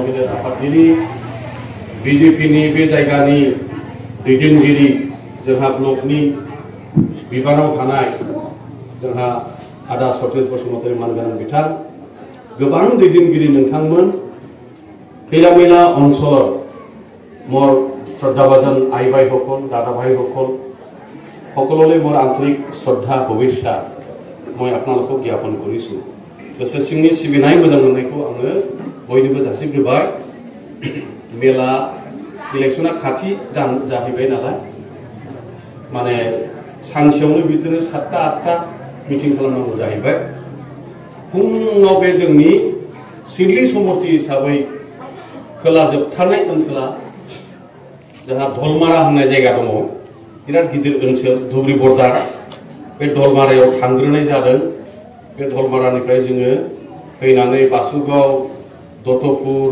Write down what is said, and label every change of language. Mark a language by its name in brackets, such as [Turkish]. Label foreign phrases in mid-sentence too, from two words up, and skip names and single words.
[Bodo] गेदेर आफादगिरि बिजेपिनि बे जायगानि दैदेनगिरि जोंहा ब्लकनि बिबानाव थानाय जोंहा आदा सतेज बसुमतारी मानगोनां बिथां गोबां दैदेनगिरि नोंथांमोन खैला मैला [Assamese] অঞ্চল মোৰ শ্ৰদ্ধাভাজন আই ভাই হকল দাদা ভাই হকল সকলোলে মোৰ আন্তৰিক শ্ৰদ্ধা ভৱিষ্যা মই আপোনালোকখৌ জ্ঞাপন কৰিছু [Bodo] गोसो सिंनि सिबिनाय मोजां मोननायखौ आङो बयनिबो जासिग्रोबाय मेला इलेक्शना खाथि जाहैबाय नालाय माने सानसेयावनो बिदिनो 7टा 8टा मिटिं खालामनांगौ जाहैबाय फुङाव बे जोंनि सिडली समष्टि हिसाबै खोला जोबथारनाय ओनसोला जोंहा धलमारा होननाय जायगा दङ बिराद गिदिर ओनसोल धुबरी बर्डार बे धलमारायाव थांग्रोनाय जादों बे धलमारानिफ्राय जोङो फैनानै बासुगाव दतपुर